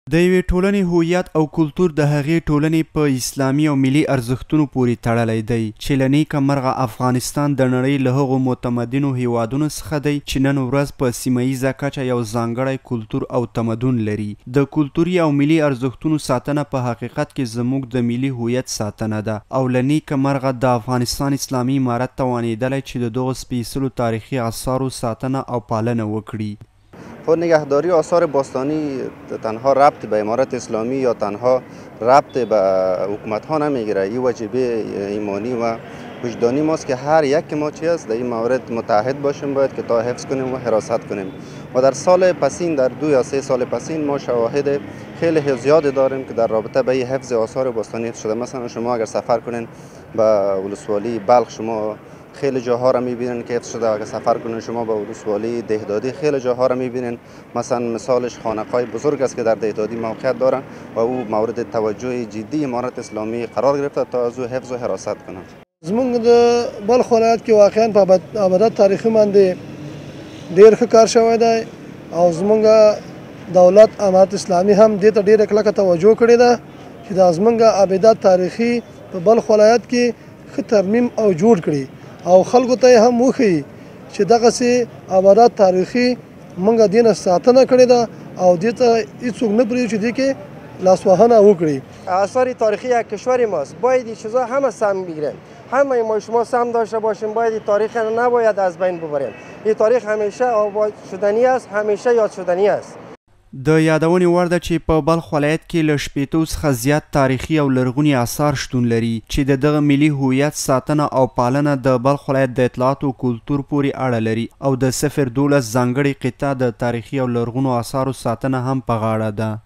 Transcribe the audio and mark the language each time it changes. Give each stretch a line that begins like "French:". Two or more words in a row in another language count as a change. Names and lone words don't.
Pashto: د یوې ټولنې هویت او کلتور د هغې ټولنې په اسلامي او ملي ارزښتونو پورې تړلی دی چې له نیکه مرغه افغانستان د نړۍ له هغو متمدنو هیوادونو څخه دی چې نن ورځ په سیمه ییزه کچه یو ځانګړی کلتور او تمدن لري. د کلتوري او ملي ارزښتونو ساتنه په حقیقت کې زموږ د ملي هویت ساتنه ده او له نیکه مرغه د افغانستان اسلامي امارت توانیدلی چې د دغو سپیڅلو تاریخي آثارو ساتنه او پالنه وکړي.
Persian: خود نگهداری آثار باستانی تنها ربط به امارت اسلامی یا تنها ربط به حکومت ها نمیگیره. این واجبه ایمانی و وجدانی ماست که هر یک ما چی است در این مورد متحد باشیم، باید که تا حفظ کنیم و حراست کنیم. و در سال پسین، در 2 یا 3 سال پسین، ما شواهد خیلی زیاد داریم که در رابطه به حفظ آثار باستانی شده. مثلا شما اگر سفر کنین به ولسوالی بلخ، شما خیلی جاها را میبینن که حفظ شده. اگر سفر کنین شما به ولسوالی دهدادی، خیلی جاها را میبینن. مثلا مثالش خانقاه بزرگ است که در دهدادی موقعیت دارن و او مورد توجه جدی امارت اسلامی قرار گرفته تا از او حفظ و حراست کنند.
Pashto: زمونږ د بلخ ولایت کې واقعا په ابدات تاریخي باندې ډېر ښه کار شوی دی او زمونږ دولت امارت اسلامي هم دې ته ډېره کلکه توجه کړې ده چې دا زمونږ ابدات تاریخي په بلخ ولایت کې ښه ترمیم او جوړ کړي او خلکو ته هم وښیي چې دغسې ابدات تاریخي موږ دې نه ساتنه کړې ده او دې ته هېڅوک نه پرېږدي چې دې کې لاسوهنه وکړي.
Persian: آثار تاریخی یک کشور ماست، باید این چیزا همه سهم بگیرن، همه ما شما سهم داشته باشیم، باید این تاریخ نباید از بین ببریم. این تاریخ همیشه آباد شدنی است، همیشه یاد شدنی است.
Pashto: د یادونې وړ ده چې په بلخ ولایت کې له 80 څخه زیات تاریخي او لرغوني آثار شتون لري چې د دغه ملي هویت ساتنه او پالنه د بلخ ولایت د اطلاعات او کلتور پورې اړه لري او د 012 ځانګړې قطعه د تاریخي او لرغونو آثارو ساتنه هم په غاړه ده.